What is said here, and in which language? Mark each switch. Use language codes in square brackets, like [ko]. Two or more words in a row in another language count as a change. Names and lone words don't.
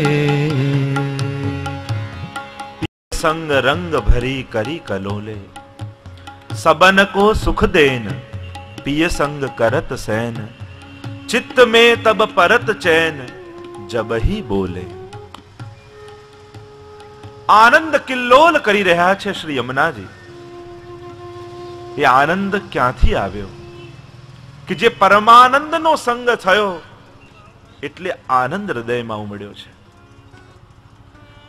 [bra] संग रंग भरी करी कलोले, सबन को सुख देन पिय संग करत सैन, चित्त में तब परत चैन जब ही बोले. [gu] આનંદ કિલ્લોલ કરી રહ્યા છે શ્રી યમુનાજી. એ આનંદ ક્યાંથી આવ્યો? કે જે પરમાનંદનો સંગ થયો એટલે આનંદ હૃદયમાં ઉમડ્યો છે.